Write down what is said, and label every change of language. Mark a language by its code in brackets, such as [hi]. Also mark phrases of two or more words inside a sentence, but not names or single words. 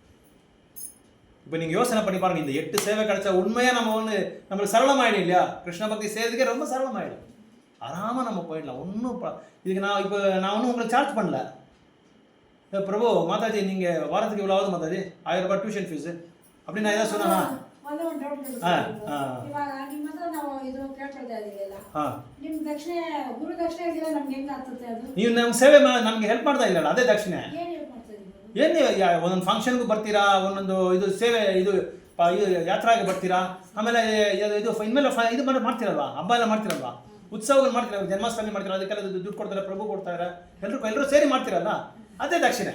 [ta] இப்போ நீங்கள் யோசனை பண்ணி பாருங்கள், இந்த 8 சேவை கிடைச்சா உண்மையாக நம்ம நம்மளுக்கு சரளமாயிடும் இல்லையா? கிருஷ்ண பக்தி செய்யறதுக்கே ரொம்ப சரளமாயிடும். ஆறாமல் நம்ம போயிடலாம். ஒன்றும் இதுக்கு நான் ஒன்றும் உங்களுக்கு சார்ஜ் பண்ணல. பிரபு மாதாஜி நீங்கள் வாரத்துக்கு இவ்வளோ ஆகுது மாதாஜி, 1000 ரூபாய் [en] tuition fees [ta] அப்படின்னு நான் ஏதாவது சொன்னா? [kn] ನೀವು ನಮ್ಮ ಸೇವೆ ನಮಗೆ ಹೆಲ್ಪ್ ಮಾಡ್ತಾ ಇಲ್ಲ, ಅದೇ ದಕ್ಷಿಣೆ. ಏನು ಒಂದೊಂದು ಫಂಕ್ಷನ್ಗೂ ಬರ್ತೀರಾ, ಒಂದೊಂದು ಇದು ಸೇವೆ ಇದು ಯಾತ್ರಾಗೆ ಬರ್ತೀರಾ, ಆಮೇಲೆ ಇದು ಇನ್ಮೇಲೆ ಇದು ಮಾಡ್ತೀರಲ್ವಾ, ಹಬ್ಬ ಎಲ್ಲ ಮಾಡ್ತೀರಲ್ವಾ, ಉತ್ಸವಗಳು ಮಾಡ್ತೀರ, ಜನ್ಮಾಷ್ಟಮಿ ಮಾಡ್ತೀರ, ಅದಕ್ಕೆಲ್ಲ ದುಡ್ಡು ಕೊಡ್ತಾರೆ, ಪ್ರಭು ಕೊಡ್ತಾರೆ, ಎಲ್ಲರೂ ಸೇರಿ ಮಾಡ್ತೀರಲ್ಲ, ಅದೇ ದಕ್ಷಿಣೆ.